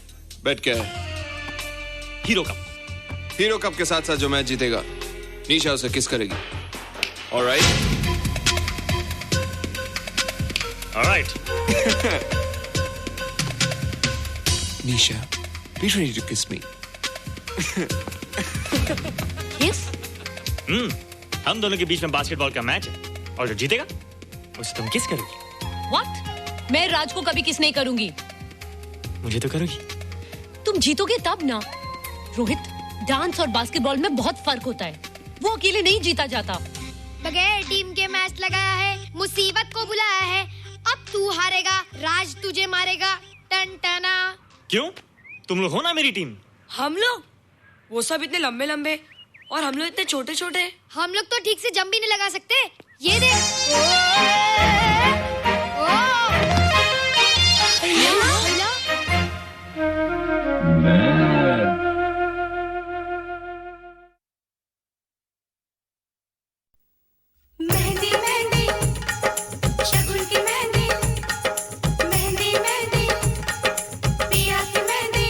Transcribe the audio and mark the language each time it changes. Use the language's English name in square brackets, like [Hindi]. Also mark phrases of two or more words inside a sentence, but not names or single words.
[Hindi] बेट क्या है? हीरो कप। हीरो कप के साथ साथ जो मैच जीतेगा निशा उसे किस करेगी। ऑलराइट। ऑलराइट। निशा, [English] be ready to kiss me. Kiss? [Hindi] हम दोनों के बीच में बास्केटबॉल का मैच है और जो जीतेगा उसे तुम किस करोगी। What? मैं राज को कभी किस नहीं करूंगी। मुझे तो करोगी। तुम जीतोगे तब ना। रोहित, डांस और बास्केटबॉल में बहुत फर्क होता है, वो अकेले नहीं जीता जाता। बगैर टीम के मैच लगाया है, मुसीबत को बुलाया है। अब तू हारेगा, राज तुझे मारेगा। टन टना। क्यों? तुम लोग हो ना मेरी टीम। हम लोग? वो सब इतने लंबे लंबे और हम लोग इतने छोटे छोटे। हम लोग तो ठीक से जंप भी नहीं लगा सकते। ये देख। मेहंदी मेहंदी शगुन की मेहंदी, मेहंदी मेहंदी पिया की मेहंदी,